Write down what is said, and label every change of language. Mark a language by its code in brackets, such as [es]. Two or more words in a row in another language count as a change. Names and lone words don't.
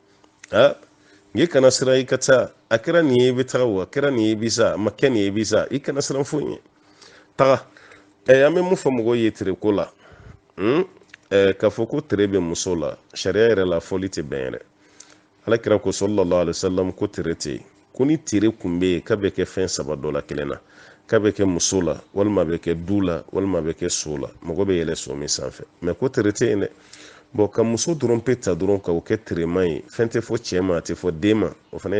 [bm] n'i kana siran i ka taa a kɛra nin ye i bɛ taga o a kɛra nin ye i bɛ sa a ma kɛ nin ye i bɛ sa i kana siran foyi ɲɛ taga an bɛ mun fɔ mɔgɔw ye tere ko la k'a fɔ ko tere bɛ muso la sariya yɛrɛ la fɔli tɛ bɛn yɛrɛ alakira ko [ar] صلى الله عليه وسلم [bm] ko tere tɛ yen ko ni tere kun bɛ yen k'a bɛ kɛ fɛn saba dɔ la kelen na k'a bɛ kɛ muso la walima a bɛ kɛ du la walima a bɛ kɛ so la mɔgɔ bɛ yɛlɛ so min sanfɛ mɛ ko tere tɛ yen dɛ bon ka muso dɔrɔn pe ta dɔrɔn ka o kɛ terema ye fɛn tɛ fɔ cɛ ma a tɛ fɔ den ma o fana